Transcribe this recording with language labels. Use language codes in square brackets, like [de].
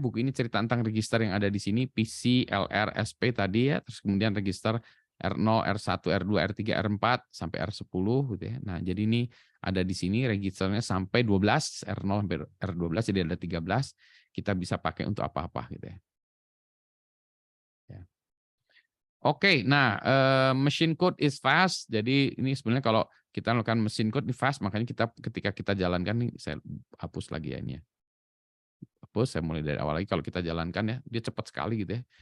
[id] Buku ini cerita tentang register yang ada di sini, PC, LR, SP tadi ya, terus kemudian register R0, R1, R2, R3, R4 sampai R10 gitu ya. Nah, jadi ini ada di sini registernya sampai 12, R0 sampai R12, jadi ada 13. Kita bisa pakai untuk apa-apa gitu ya. Ya. [en] Oke, nah machine code is fast. [id] Jadi ini sebenarnya kalau kita lakukan machine code ini fast, makanya kita ketika kita jalankan nih, saya hapus lagi ya ini ya. Hapus, saya mulai dari awal lagi. Kalau kita jalankan ya, dia cepat sekali gitu ya.